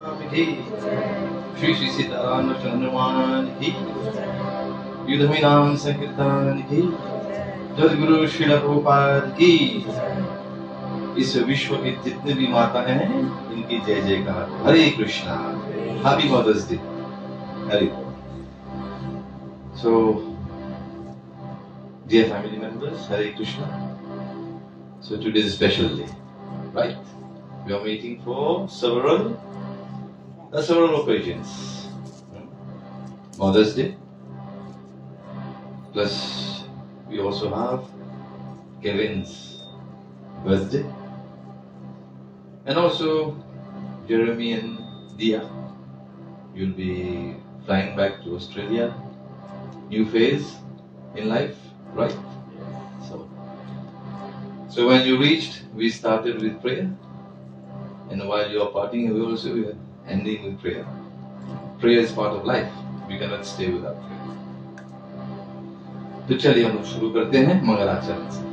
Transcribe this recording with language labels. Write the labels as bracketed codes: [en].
[hi] की, श्री श्री सीताराम हनुमान की, युद्ध में नाम संकीर्तन की, जगद्गुरु श्रील प्रभुपाद की। इस विश्व के जितने भी माता हैं इनकी जय जयकार। हरे Krishna. Happy mother's day. Hare. [en] So, dear family members, Hare Krishna. So today is a special day, right? We are meeting for several occasions. Mother's Day, plus we also have Kevin's birthday, and also Jeremy and Dia. You'll be flying back to Australia. New phase in life, right? So when you reached, we started with prayer, and while you are parting, we also are ending with prayer. Prayer is part of life. We cannot stay without prayer. [hi] तो चलिए हम लोग शुरू करते हैं मंगलाचरण से।